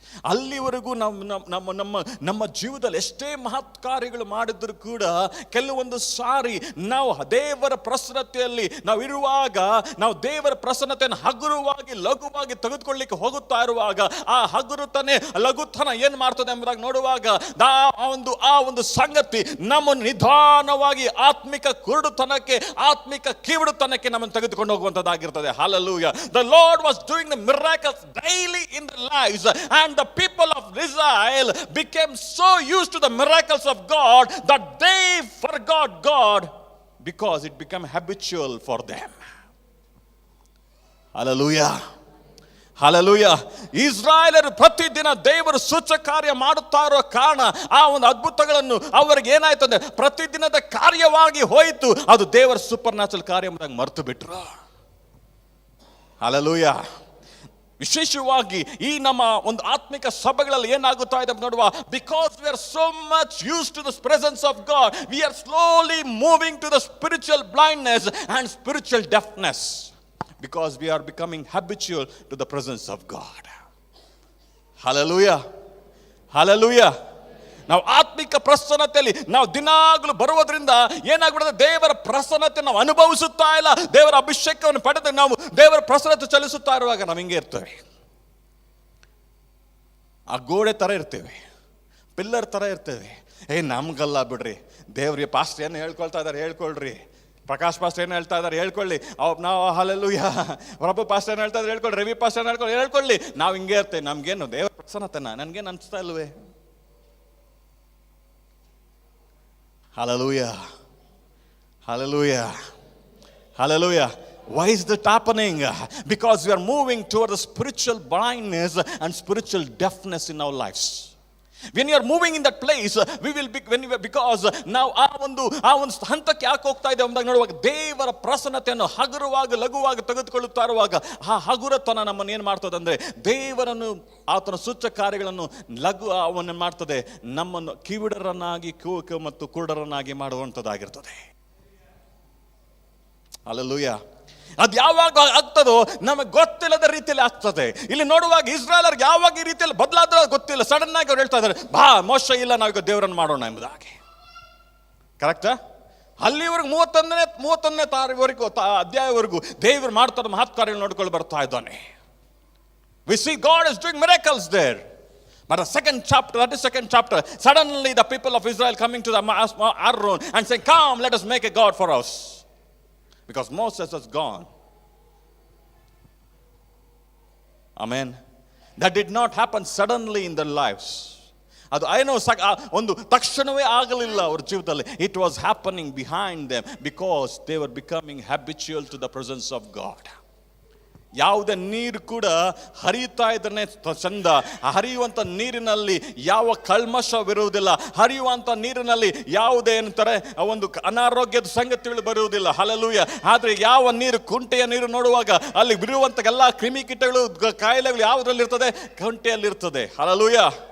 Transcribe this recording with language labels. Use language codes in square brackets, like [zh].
[kn] ಅಲ್ಲಿವರೆಗೂ ನಮ್ಮ ಜೀವದಲ್ಲಿ ಎಷ್ಟೇ ಮಹತ್ ಕಾರ್ಯಗಳು ಮಾಡಿದ್ರು ಕೂಡ ಕೆಲವೊಂದು ಸಾರಿ ನಾವು ದೇವರ ಪ್ರಸನ್ನತೆಯಲ್ಲಿ ನಾವು ಇರುವಾಗ, ನಾವು ದೇವರ ಪ್ರಸನ್ನತೆಯನ್ನು ಹಗುರವಾಗಿ ಲಘುವಾಗಿ ತೆಗೆದುಕೊಳ್ಳಿಕ್ಕೆ ಹೋಗುತ್ತಾ ಇರುವಾಗ, ಆ ಹಗುರುತನೆ ಲಘುತನ ಏನ್ ಮಾಡ್ತದೆ ಎಂಬುದಾಗಿ ನೋಡುವಾಗ, ಆ ಒಂದು ಸಂಗತಿ ನಮ್ಮನ್ನು ನಿಧಾನವಾಗಿ ಆತ್ಮಿಕ ಕುರುಡುತನಕ್ಕೆ, ಆತ್ಮಿಕ ಕಿವುಡುತನಕ್ಕೆ ನಮ್ಮನ್ನು ತೆಗೆದುಕೊಂಡು ಹೋಗುವಂತದ್ದಾಗಿರ್ತದೆ. [en] Hallelujah. The Lord was doing the miracles daily in their lives, and the people of Israel became so used to the miracles of God that they forgot God because it became habitual for them. Hallelujah. Hallelujah. [kn] ಇಸ್ರಾಯೇಲರು ಪ್ರತಿದಿನ ದೇವರು ಸೂಚಕ ಕಾರ್ಯ ಮಾಡುತ್ತಾ ಇರೋ ಕಾರಣ ಆ ಒಂದು ಅದ್ಭುತಗಳನ್ನು ಅವರಿಗೆ ಏನಾಯ್ತು ಅಂದ್ರೆ ಪ್ರತಿದಿನದ ಕಾರ್ಯವಾಗಿ ಹೋಯಿತು. ಅದು ದೇವರ ಸೂಪರ್ ನ್ಯಾಚುರಲ್ ಕಾರ್ಯ ಎಂಬುದಾಗಿ ಮರೆತು ಬಿಟ್ರು. ಹಲ್ಲೆಲೂಯಾ. ವಿಶೇಷವಾಗಿ ಈ ನಮ್ಮ ಒಂದು ಆತ್ಮಿಕ ಸಭೆಗಳಲ್ಲಿ ಏನಾಗುತ್ತಾ ಇದೆ ನೋಡುವ, [en] Because we are so much used to the presence of God, we are slowly moving to the spiritual blindness and spiritual deafness. Because we are becoming habitual to the presence of God. Hallelujah. Hallelujah. [kn] ನಾವು ಆತ್ಮಿಕ ಪ್ರಸನ್ನತೆಯಲ್ಲಿ ನಾವು ದಿನಾಗಲೂ ಬರುವುದರಿಂದ ಏನಾಗ್ಬಿಡುತ್ತೆ, ದೇವರ ಪ್ರಸನ್ನತೆ ನಾವು ಅನುಭವಿಸುತ್ತಾ ಇಲ್ಲ. ದೇವರ ಅಭಿಷೇಕವನ್ನು ಪಡೆದು ನಾವು ದೇವರ ಪ್ರಸನ್ನತೆ ಚಲಿಸುತ್ತಾ ಇರುವಾಗ ನಾವು ಹಿಂಗೆ ಇರ್ತೇವೆ, ಆ ಗೋಡೆ ತರ ಇರ್ತೇವೆ, ಪಿಲ್ಲರ್ ತರ ಇರ್ತೇವೆ. ನಮ್ಗಲ್ಲ ಬಿಡ್ರಿ, ದೇವ್ರಿಗೆ ಪಾಸ್ಟರ್ ಏನು ಹೇಳ್ಕೊಳ್ತಾ ಇದ್ದಾರೆ ಹೇಳ್ಕೊಳ್ರಿ, ಪ್ರಕಾಶ್ ಪಾಸ್ಟರ್ ಏನು ಹೇಳ್ತಾ ಇದ್ದಾರೆ ಹೇಳ್ಕೊಳ್ಳಿ, ನಾವು ಹಲ್ಲೆಲೂಯಾ, ಪ್ರಭು ಪಾಸ್ಟರ್ ಏನು ಹೇಳ್ತಾ ಇದ್ದಾರೆ ಹೇಳ್ಕೊಳ್ಳಿ, ರವಿ ಪಾಸ್ಟರ್ ಹೇಳ್ಕೊಳ್ಳಿ, ನಾವು ಹಿಂಗೆ ಇರ್ತೇವೆ. ನಮ್ಗೇನು ದೇವರ ಪ್ರಸನ್ನತೆನ ನನ್ಗೇನು ಅನಿಸ್ತಾ ಇಲ್ವೇ? [en] Hallelujah. Hallelujah. Hallelujah. Why is that happening? Because we are moving toward the spiritual blindness and spiritual deafness in our lives. When you are moving in that place, we will be, because [kn] ನಾವು ಆ ಒಂದು ಹಂತಕ್ಕೆ ಯಾಕೆ ಹೋಗ್ತಾ ಇದ್ದೇವೆ ಅಂದಾಗ ನೋಡುವಾಗ, ದೇವರ ಪ್ರಸನ್ನತೆಯನ್ನು ಹಗುರವಾಗಿ ಲಘುವಾಗಿ ತೆಗೆದುಕೊಳ್ಳುತ್ತಾ ಇರುವಾಗ ಆ ಹಗುರತನ ನಮ್ಮನ್ನು ಏನು ಮಾಡ್ತದೆ ಅಂದ್ರೆ, ದೇವರನ್ನು ಆತನ ಸೂಚಕ ಕಾರ್ಯಗಳನ್ನು ಲಘು ಅವನ್ನ ಮಾಡ್ತದೆ, ನಮ್ಮನ್ನು ಕಿವಿಡರನ್ನಾಗಿ ಮತ್ತು ಕುರುಡರನ್ನಾಗಿ ಮಾಡುವಂಥದ್ದಾಗಿರ್ತದೆ. ಹಲ್ಲೆಲೂಯಾ. ಅದು ಯಾವಾಗ ಆಗ್ತದೋ ನಮಗೆ ಗೊತ್ತಿಲ್ಲದ ರೀತಿಯಲ್ಲಿ ಆಗ್ತದೆ. ಇಲ್ಲಿ ನೋಡುವಾಗ ಇಸ್ರಾಯೇಲರಿಗೆ ಯಾವಾಗ ಈ ರೀತಿಯಲ್ಲಿ ಬದಲಾದ್ರೆ ಗೊತ್ತಿಲ್ಲ. ಸಡನ್ ಆಗಿ ಅವ್ರು ಹೇಳ್ತಾ ಇದ್ದಾರೆ, ಬಾ ಮೋಶ ಇಲ್ಲ, ನಾವೀಗ ದೇವರನ್ನು ಮಾಡೋಣ ಎಂಬುದಾಗಿ. ಕರೆಕ್ಟಾ? ಅಲ್ಲಿವರೆಗೂ 31ನೇ ತಾರೀವರೆಗೂ ಅಧ್ಯಾಯವರೆಗೂ ದೇವರು ಮಾಡ್ತಾರೆ ಮಹತ್ ಕಾರ್ಯಗಳು ನೋಡ್ಕೊಂಡು ಬರ್ತಾ ಇದ್ದಾನೆ. [en] We see God is doing miracles there. But the second chapter, suddenly the people of Israel coming to the Aaron and saying, come, let us make a God for us. Because Moses has gone. Amen. That did not happen suddenly in their lives. [kn] ಅದು ಏನೋ ಒಂದು ತಕ್ಷಣವೇ ಆಗಲಿಲ್ಲ ಅವ್ರ ಜೀವಿತದಲ್ಲಿ. [en] It was happening behind them because they were becoming habitual to the presence of God. [kn] ಯಾವುದೇ ನೀರು ಕೂಡ ಹರಿಯುತ್ತಾ ಇದ್ರೆ ಚಂದ. ಹರಿಯುವಂಥ ನೀರಿನಲ್ಲಿ ಯಾವ ಕಲ್ಮಶವಿರುವುದಿಲ್ಲ. ಹರಿಯುವಂಥ ನೀರಿನಲ್ಲಿ ಯಾವುದೇ ಏನಂತಾರೆ ಒಂದು ಅನಾರೋಗ್ಯದ ಸಂಗತಿಗಳು ಬರುವುದಿಲ್ಲ. ಹಲ್ಲೆಲೂಯಾ. ಆದರೆ ಯಾವ ನೀರು, ಕುಂಟೆಯ ನೀರು ನೋಡುವಾಗ ಅಲ್ಲಿ ಬಿರುವಂಥ ಎಲ್ಲ ಕ್ರಿಮಿಕೀಟಗಳು ಕಾಯಿಲೆಗಳು ಯಾವುದ್ರಲ್ಲಿರ್ತದೆ? ಕುಂಟೆಯಲ್ಲಿರ್ತದೆ. ಹಲ್ಲೆಲೂಯಾ.